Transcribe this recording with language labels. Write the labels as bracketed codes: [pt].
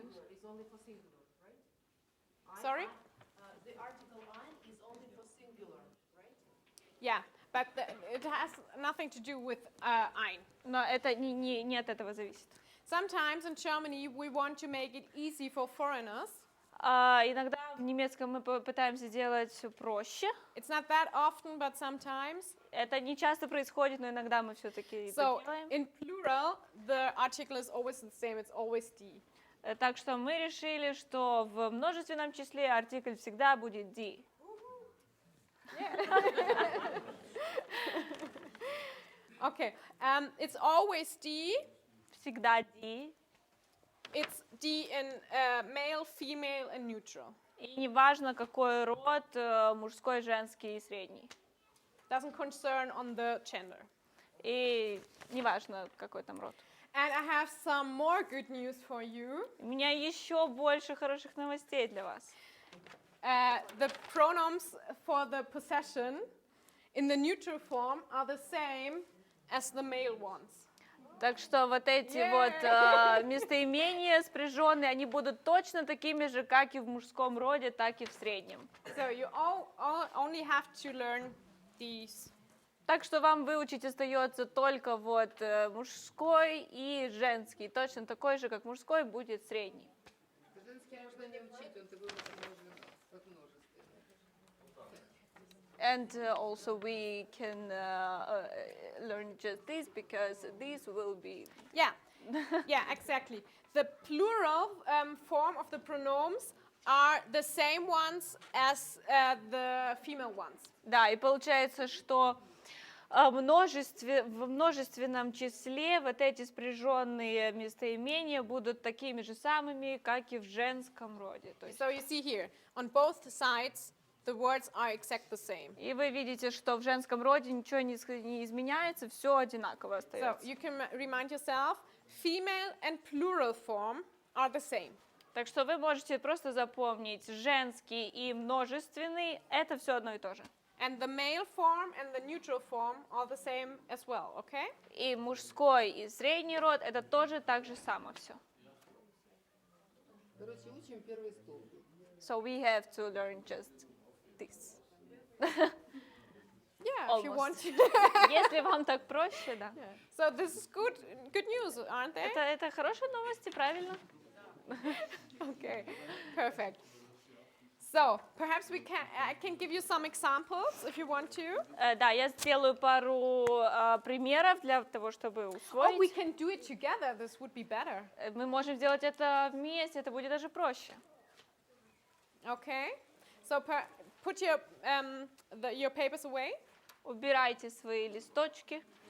[en] Is only for singular, right? Sorry? The article ein is only for singular, right? Yeah, but it has nothing to do with ein. [ru] но это не от этого зависит. [en] Sometimes in Germany we want to make it easy for foreigners. [ru] Иногда в немецком мы пытаемся сделать все проще. [en] It's not that often, but sometimes. [ru] Это не часто происходит, но иногда мы все-таки это [en] So [ru] делаем. [en] in plural, the article is always the same. It's always die. [ru] Так что мы решили, что в множественном числе артикль всегда будет die. [en] Okay, it's always die. [ru] Всегда die. [en] It's die in male, female, and neutral. [ru] И неважно, какой род, мужской, женский и средний. [en] Doesn't concern on the gender. [ru] И неважно, какой там род. [en] And I have some more good news for you. [ru] У меня еще больше хороших новостей для вас. [en] The pronouns for the possession in the neutral form are the same as the male ones. [ru] Так что вот эти вот местоимения спряженные, они будут точно такими же, как и в мужском роде, так и в среднем. [en] So you all only have to learn these. [ru] Так что вам выучить остается только вот мужской и женский. Точно такой же, как мужской, будет средний. Женский можно не учить, он такой как множественный. [en] And also we can learn just this because this will be... Yeah, yeah, exactly. The plural form of the pronouns are the same ones as the female ones. [ru] Да, и получается, что в множественном числе вот эти спряженные местоимения будут такими же самыми, как и в женском роде. То есть, [en] So you see here, on both sides, the words are exact the same. [ru] и вы видите, что в женском роде ничего не изменяется, все одинаково [en] So [ru] остается. [en] you can remind yourself, female and plural form are the same. [ru] Так что вы можете просто запомнить, женский и множественный – это все одно и то же. [en] And the male form and the neutral form are the same as well, okay? [ru] И мужской, и средний род – это тоже так же само все. Короче, учим первый столбик. [en] So we have to learn just this. Yeah, if you want to. [ru] Если вам так проще, да. [en] Yeah. So this is good news, aren't they? [ru] Это хорошие новости, правильно? [en] Okay, perfect. So perhaps I can give you some examples if you want to. [ru] Да, я сделаю пару примеров для того, чтобы [en] Oh, we [ru] усвоить. [en] can do it together. This would be better. [ru] Мы можем сделать это вместе, это будет даже проще. [en] Okay. So put your papers away, [ru] Убирайте свои листочки.